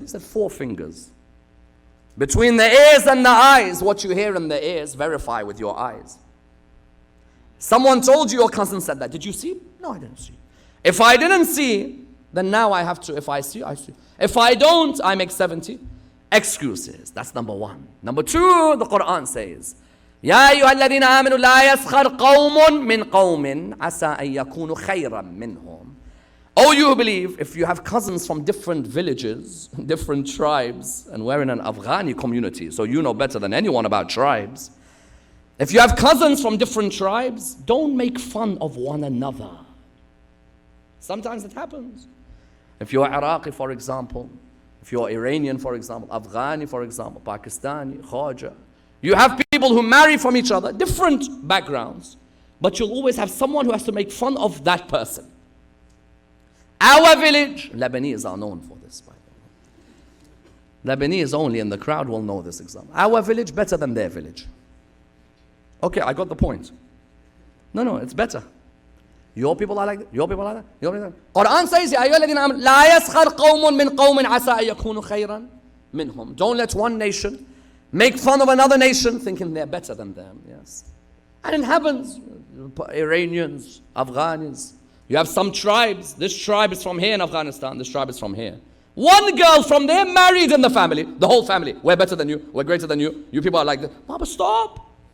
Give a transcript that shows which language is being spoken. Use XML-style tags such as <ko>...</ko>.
<en>He said 4 fingers. Between the ears and the eyes, what you hear in the ears, verify with your eyes. Someone told you your cousin said that. Did you see? No, I didn't see. If I didn't see, then now I have to, if I see, I see. If I don't, I make 70 excuses. That's number 1. Number 2, the Quran says,</en> <ar>يا أيها الذين آمنوا لا يسخر قوم من قوم عسى أن يكونوا خيرا منهم.</ar> <en>Oh, you believe, if you have cousins from different villages, different tribes, and we're in an Afghani community, so you know better than anyone about tribes. If you have cousins from different tribes, don't make fun of one another. Sometimes it happens. If you're Iraqi, for example, if you're Iranian, for example, Afghani, for example, Pakistani, Khaja, you have people who marry from each other, different backgrounds, but you'll always have someone who has to make fun of that person. Our village, Lebanese are known for this, by the way. Lebanese only in the crowd will know this example. Our village better than their village. Okay, I got the point. No, it's better. Your people are like that. Your people are like that. Your people are like that. Quran says,</en> <ar>يا أيها الذين آمنوا لا يسخر قوم من قوم عسى أن يكونوا خيرا منهم.</ar> <en>Don't let one nation make fun of another nation thinking they're better than them. Yes. And it happens. Iranians, Afghans. You have some tribes. This tribe is from here in Afghanistan. This tribe is from here. One girl from there married in the family. The whole family. We're better than you. We're greater than you. You people are like that. Baba, stop.</en>